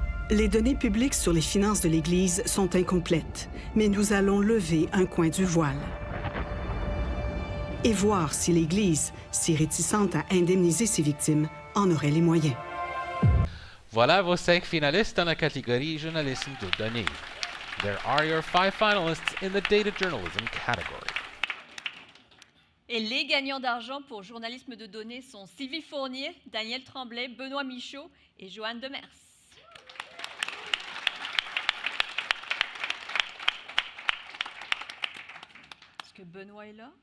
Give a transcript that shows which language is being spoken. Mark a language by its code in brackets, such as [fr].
[fr] Les données publiques sur les finances de l'Église sont incomplètes, mais nous allons lever un coin du voile et voir si l'Église, si réticente à indemniser ses victimes, en aurait les moyens. Voilà vos 5 finalistes dans la catégorie journalisme de données. [en] There are your 5 finalists in the data journalism category. [fr] Et les gagnants d'argent pour journalisme de données sont Sylvie Fournier, Daniel Tremblay, Benoît Michaud et Joanne Demers. Est-ce que Benoît est là?